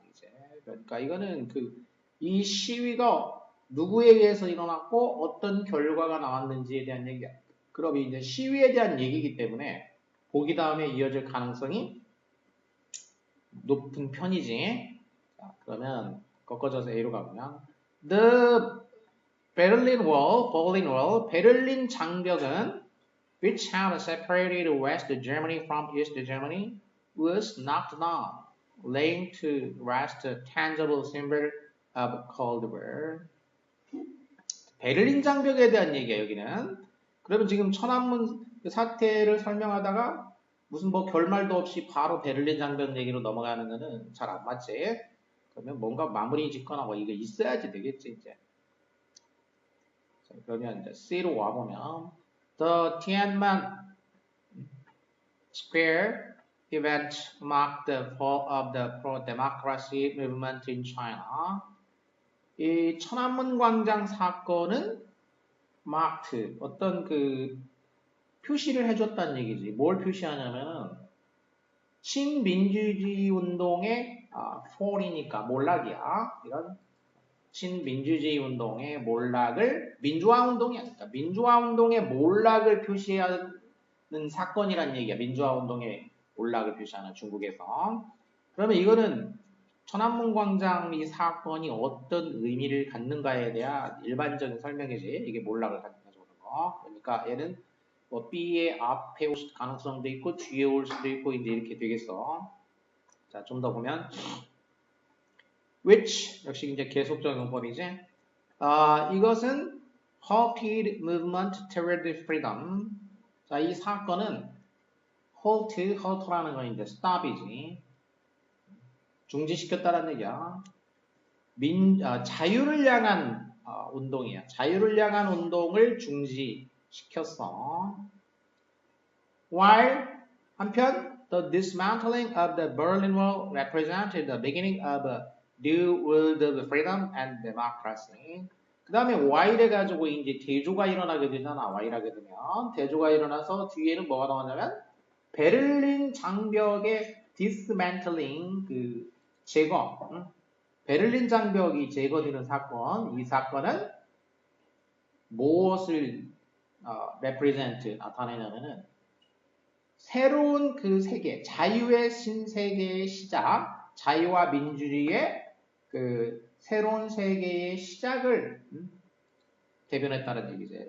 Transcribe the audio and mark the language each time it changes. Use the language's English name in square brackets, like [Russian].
[Korean] 이제 그러니까 이거는 이 시위가 누구에 의해서 일어났고 어떤 결과가 나왔는지에 대한 얘기야. 그럼 이제 시위에 대한 얘기이기 때문에 보기 다음에 이어질 가능성이 높은 편이지. 자, 그러면 꺾어져서 A로 가보면 [English] The Berlin Wall, [Korean] 베를린 장벽은 [English] which had separated West Germany from East Germany was knocked down, laying to rest a tangible symbol of Cold War. [Korean] 베를린 장벽에 대한 얘기야 여기는. 그러면 지금 천안문 사태를 설명하다가 무슨 뭐 결말도 없이 바로 베를린 장벽 얘기로 넘어가는 거는 잘 안 맞지. 그러면 뭔가 마무리 짓거나 뭐 이게 있어야지 되겠지 이제. 자, 그러면 이제 C로 와보면 [English] The Tiananmen Square event marked the fall of the pro-democracy movement in China. [Korean] 이 천안문 광장 사건은 marked 어떤 표시를 해줬다는 얘기지. 뭘 표시하냐면은 친민주주의 운동의 fall이니까 몰락이야. 이런 친민주주의 운동의 몰락을 민주화 운동이 아니까 민주화 운동의 몰락을 표시하는 사건이란 얘기야. 민주화 운동의 몰락을 표시하는 중국에서. 그러면 이거는 천안문 광장 이 사건이 어떤 의미를 갖는가에 대한 일반적인 설명이지. 이게 몰락을 가져오는 거. 그러니까 얘는 뭐 B의 앞에 올 가능성도 있고 뒤에 올 수도 있고 이제 이렇게 되겠어. 자, 좀 더 보면 which 역시 이제 계속적 용법이지. 이것은 [English] halted movement toward freedom. [Korean] 자, 이 사건은 halt라는 건 이제 stop이지. 중지시켰다는 얘기야. 자유를 향한 운동이야. 자유를 향한 운동을 중지시켰어. [English] While [Korean] 한편 [English] the dismantling of the Berlin Wall represented the beginning of a new world of freedom and democracy. [Korean] 그 다음에 Y를 가지고 이제 대조가 일어나게 되잖아. Y라게 되면 대조가 일어나서 뒤에는 뭐가 나오냐면 베를린 장벽의 dismantling 제거. 베를린 장벽이 제거되는 사건. 이 사건은 무엇을 represent 나타내냐면은 새로운 세계, 자유의 신세계의 시작, 자유와 민주주의의 새로운 세계의 시작을 대변했다는 얘기지.